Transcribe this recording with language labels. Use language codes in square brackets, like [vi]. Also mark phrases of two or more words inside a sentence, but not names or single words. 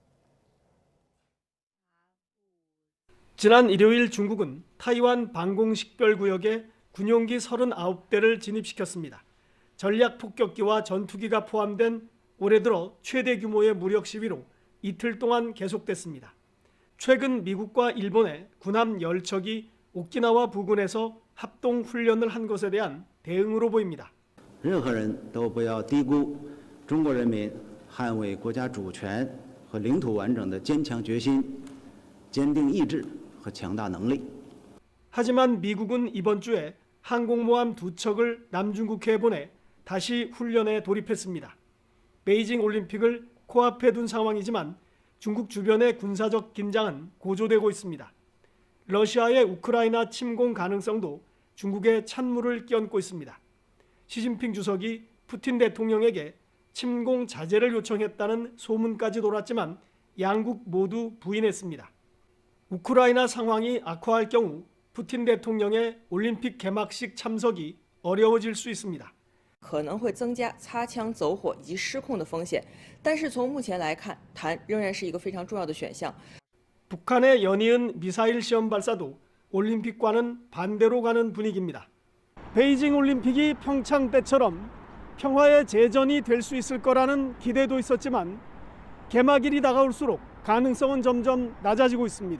[ko] 지난 일요일 중국은 타이완 방공식별구역에 군용기 39대를 진입시켰습니다. 전략폭격기와 전투기가 포함된 올해 들어 최대 규모의 무력 시위로 이틀 동안 계속됐습니다. 최근 미국과 일본의 군함 10척이 오키나와 부근에서 합동 훈련을 한 것에 대한 대응으로 보입니다. [zh] 任何人都不要低估中国人民捍卫国家主权和领土完整的坚强决心、坚定意志和强大能力. [ko] 하지만 미국은 이번 주에 항공모함 2척을 남중국해에 보내 다시 훈련에 돌입했습니다. 베이징 올림픽을 코앞에 둔 상황이지만 중국 주변의 군사적 긴장은 고조되고 있습니다. 러시아의 우크라이나 침공 가능성도 중국에 찬물을 끼얹고 있습니다. 시진핑 주석이 푸틴 대통령에게 침공 자제를 요청했다는 소문까지 돌았지만 양국 모두 부인했습니다. 우크라이나 상황이 악화할 경우 푸틴 대통령의 올림픽 개막식 참석이 어려워질 수 있습니다. [zh] 可能会增加擦枪走火以及失控的风险，但是从目前来看，谈仍然是一个非常重要的选项。 [ko] 북한의 연이은 미사일 시험 발사도 올림픽과는 반대로 가는 분위기입니다. 베이징 올림픽이 평창 때처럼 평화의 제전이 될 수 있을 거라는 기대도 있었지만 개막일이 다가올수록 가능성은 점점 낮아지고 있습니다.